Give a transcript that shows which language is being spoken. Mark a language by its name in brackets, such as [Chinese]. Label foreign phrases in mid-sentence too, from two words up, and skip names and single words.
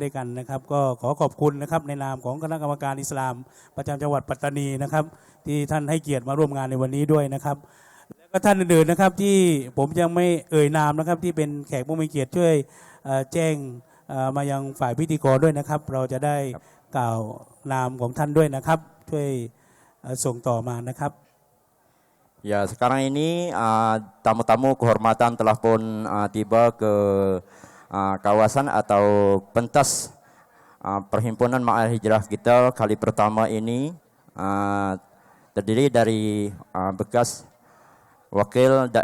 [Thai] ด้วยกันนะครับก็ขอขอบคุณนะครับในนามของคณะกรรมการอิสลามประจำจังหวัดปัตตานีนะครับที่ท่านให้เกียรติมาร่วมงานในวันนี้ด้วยนะครับแล้วก็ท่านอื่นๆนะครับที่ผมยังไม่เอ่ยนามนะครับที่เป็นแขกผู้มีเกียรติช่วยแจ้งมายังฝ่ายพิธีกรด้วยนะครับเราจะได้กล่าวนามของท่านด้วยนะครับช่วยส่งต่อมานะครับ [Malay] Ya, sekarang ini tamu-tamu kehormatan telah pun tiba ke kawasan atau pentas perhimpunan Ma'al Hijrah kita kali pertama ini, terdiri dari bekas wakil